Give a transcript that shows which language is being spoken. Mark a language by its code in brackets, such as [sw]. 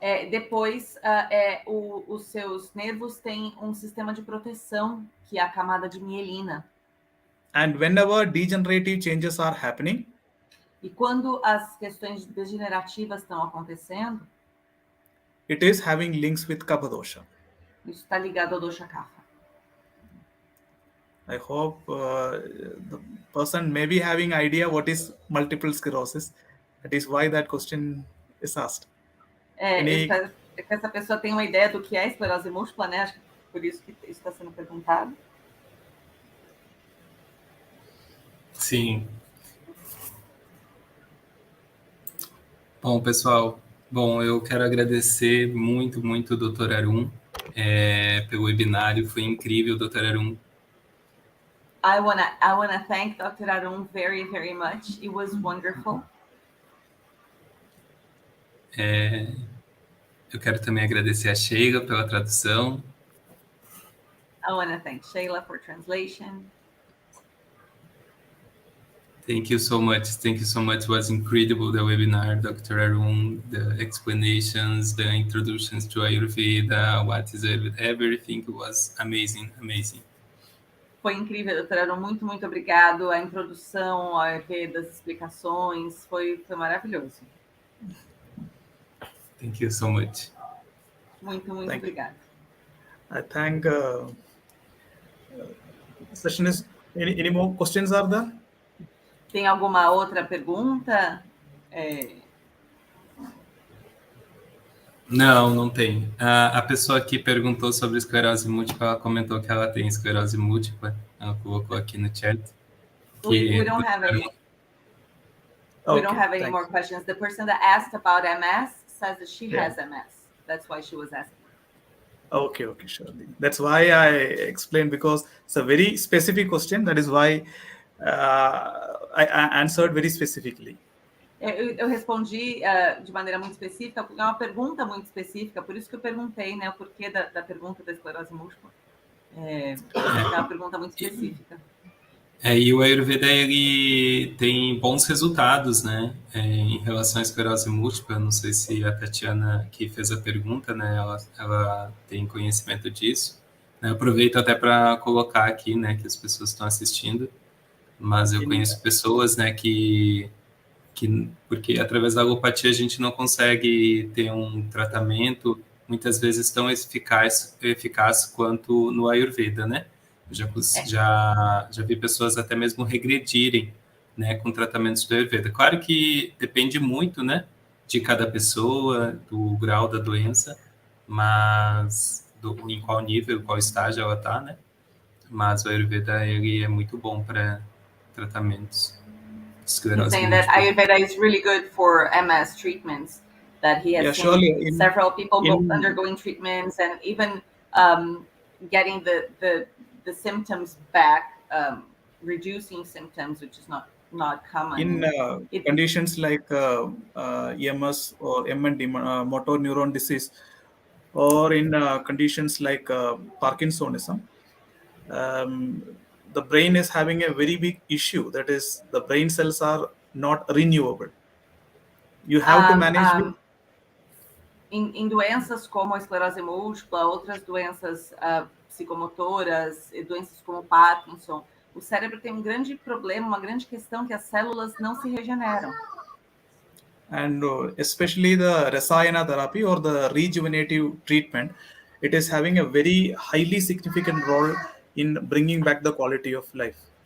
[pt] Depois, os seus nervos têm um sistema de proteção, que é a camada de mielina. [en] And whenever degenerative changes are happening, [pt] e quando as questões degenerativas estão acontecendo, [en] it is having links with Kapha dosha. [pt] Isso está ligado ao dosha Kapha. [en] I hope the person may be having idea what is multiple sclerosis. That is why that question is asked. [pt] Essa pessoa tem uma ideia do que é esclerose múltipla, né? Acho que por isso que isso está sendo perguntado. Sim. Bom, pessoal, eu quero agradecer muito o Dr. Arun pelo webinário, foi incrível, Dr. Arun. [en] I wanna thank Dr. Arun very, very much. It was wonderful. [pt] Eu quero também agradecer a Sheila pela tradução. [en] I wanna thank Sheila for translation. Thank you so much. Thank you so much. It was incredible, the webinar, Dr. Arun, the explanations, the introductions to Ayurveda, what is Ayurveda, everything was amazing. [pt] Foi incrível, doutor Arun. Muito, muito obrigado. A introdução ao Ayurveda, as explicações, foi maravilhoso. [en] Thank you so much. [pt] Muito obrigado. [en] I thank session is any more questions are there? [pt] Tem alguma outra pergunta? Não tem. A pessoa que perguntou sobre esclerose múltipla, ela comentou que ela tem esclerose múltipla. Ela colocou aqui no chat. [en] We don't have any. We don't have any more questions. The person that asked about MS says that she has MS. That's why she was asking. Okay, sure. That's why I explained, because it's a very specific question. That is why I answered very specifically. [pt] Eu respondi de maneira muito específica, porque é uma pergunta muito específica, por isso que eu perguntei, né, o porquê da pergunta da esclerose múltipla. É uma pergunta muito específica. E o Ayurveda, ele tem bons resultados, né, em relação à esclerose múltipla. Não sei se a Tatiana, que fez a pergunta, né, ela tem conhecimento disso. Eu aproveito até para colocar aqui, né, que as pessoas estão assistindo, mas eu conheço pessoas, né, que porque através da alopatia a gente não consegue ter um tratamento muitas vezes tão eficaz quanto no Ayurveda, né? Já vi pessoas até mesmo regredirem, né, com tratamentos do Ayurveda. Claro que depende muito, né, de cada pessoa, do grau da doença, mas em qual nível, qual estágio ela está, né? Mas o Ayurveda, ele é muito bom para tratamentos. [en] He's saying that Ayurveda is really good for MS treatments, that he has seen several people undergoing treatments and even getting the symptoms back, reducing symptoms, which is not common. In conditions like EMS or MND, motor neuron disease, or in conditions like Parkinsonism, the brain is having a very big issue. That is, the brain cells are not renewable. You have to manage [pt] em doenças como a esclerose múltipla, outras doenças psicomotoras, doenças como Parkinson, o cérebro tem um grande problema, uma grande questão, que as células não se regeneram. [en] And especially the Rasayana therapy or the rejuvenative treatment, it is having a very highly significant role in bringing back the quality of life.